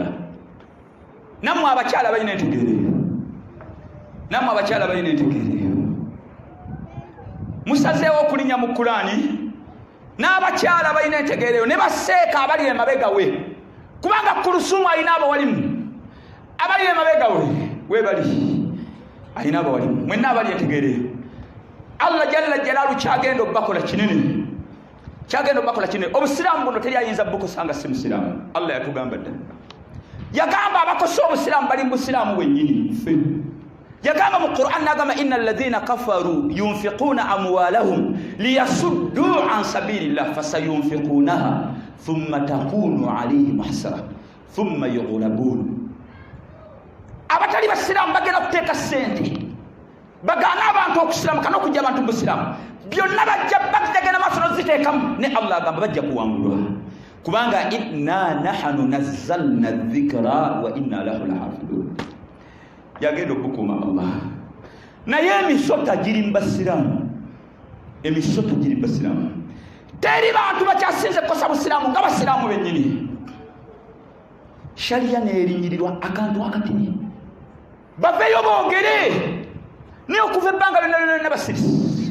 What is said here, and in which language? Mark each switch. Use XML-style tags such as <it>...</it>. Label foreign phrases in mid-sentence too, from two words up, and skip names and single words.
<lg>Nammwe abakyala balina entegeereyo, nammwe abakyala balina entegeereyo, musazeewo okulinnya mu Kulaani, n'abakyala balina entegeereyo, ne baseeka abali emabega we, kubanga Kulusuumu alina abawalimu, abali emabega we bali alina abawalimu, mwenna abali entegeereyo. Allah</lg> <ar>جل جلاله</ar> <lg>kyagenda obbakola kinene, kyagenda obbakola kinene. Obusiraamu buno teri ayinza bukosanga si musiraamu. Allah yatugamba dda, yagamba abakosa obusiraamu bali mu busiraamu bwennyini. Yagamba mu Qur'an, n'agamba</lg> <ar>إن الذين كفروا ينفقون أموالهم ليصدوا عن سبيل الله فسينفقونها ثم تكون عليهم حسرة ثم يغلبون.</ar> <lg>Abatali basiraamu bagenda kuteeka sente bagaana abantu okusiramu kana okujja abantu mu busiraamu, byonna bajja bagenda maaso n'oziteekamu, ne Allah agamba bajja kuwangulwa, kubanga</lg> <ar>إنا نحن نزلنا الذكر وإنا له لحافظون.</ar> <lg>Yagenda okukuuma Allah. Naye emisota giri mu basiraamu, emisota giri mu basiraamu. Teri bantu bakyasinze kukosa busiraamu nga basiraamu bennyini. Sharia neerinyirirwa akantu akatini, baveeyo boogere naye okuva ebbanga lyonna basirisi.</lg>